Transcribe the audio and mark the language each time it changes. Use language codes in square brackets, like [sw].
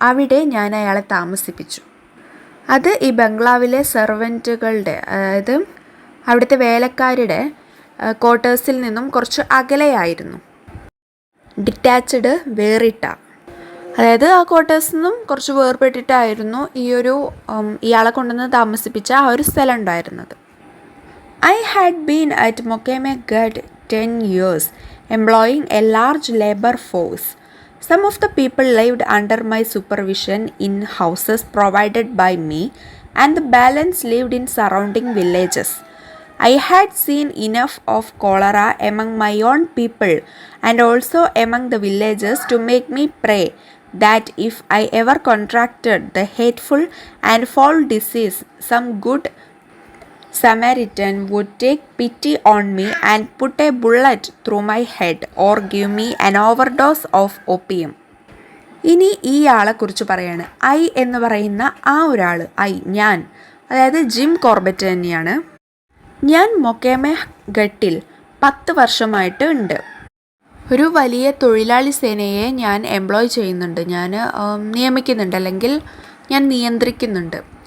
[ml] അവിടെ ഞാൻ അയാളെ താമസിപ്പിച്ചു. അത് ഈ ബംഗ്ലാവിലെ സെർവൻറ്റുകളുടെ, അതായത് അവിടുത്തെ വേലക്കാരുടെ ക്വാർട്ടേഴ്സിൽ നിന്നും കുറച്ച് അകലെയായിരുന്നു. ഡിറ്റാച്ച്ഡ്, വേറിട്ട, അതായത് ആ ക്വാർട്ടേഴ്സിൽ നിന്നും കുറച്ച് വേർപെട്ടിട്ടായിരുന്നു ഇയാളെ കൊണ്ടുവന്ന് താമസിപ്പിച്ച ആ ഒരു സ്ഥലം ഉണ്ടായിരുന്നത്. [en] I had been at Mokeme Gut 10 years, employing a large labor force. Some of the people lived under my supervision in houses provided by me, and the balance lived in surrounding villages. I had seen enough of cholera among my own people and also among the villagers to make me pray that if I ever contracted the hateful and foul disease, some good Samaritan would take pity on me and put a bullet through my head or give me an overdose of opium. [ml] ഇനി ഈ ആളെക്കുറിച്ച് പറയാണ്. I എന്ന് പറയുന്ന ആ ഒരാൾ, ഞാൻ, അതായത് Jim Corbett തന്നെയാണ്. ഞാൻ മൊക്കേമെ ഗട്ടിൽ 10 വർഷമായിട്ട് ഉണ്ട്. ഒരു വലിയ തൊഴിലാളി സേനയെ ഞാൻ എംപ്ലോയ് ചെയ്യുന്നുണ്ട്, ഞാൻ നിയമിക്കുന്നുണ്ട്, അല്ലെങ്കിൽ ഞാൻ നിയന്ത്രിക്കുന്നുണ്ട്.